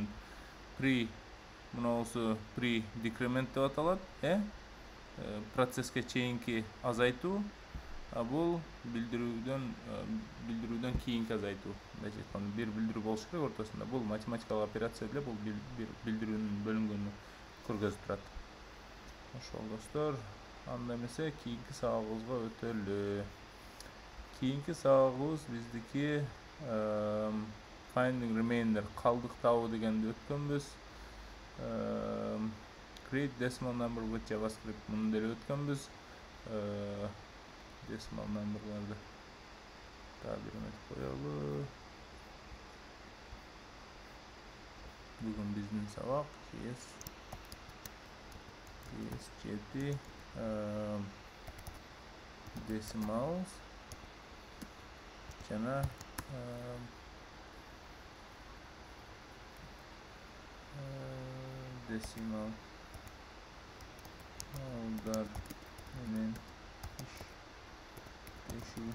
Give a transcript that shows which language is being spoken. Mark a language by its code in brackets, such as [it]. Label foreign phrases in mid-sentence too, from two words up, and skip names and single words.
[ky] Мына болсо pre-decrement деп аталат, процесске чейинки азайтуу, а бул билдирүүдөн кийинки азайтуу. Мындайча айтканда, бир билдирүү болуш керек ортосунда. Бул математикалык операция эле, бул бир билдирүүнүн бөлүнгөнүн көргөзүп турат. Ошол достор, анда эмесе кийинки сабагыбызга өтөлү. Кийинки сабагыбыз биздики [en] finding remainder, [ky] калдык табуу дегенди өткөнбүз. [en] Create decimal number with JavaScript, [ky] муну деле өткөнбүз. [en] Decimal number'ларды [ky] дагы бир эметип коелу. Бүгүн биздин сабак JS7 decimals жана decimal алдар менен иштешүү.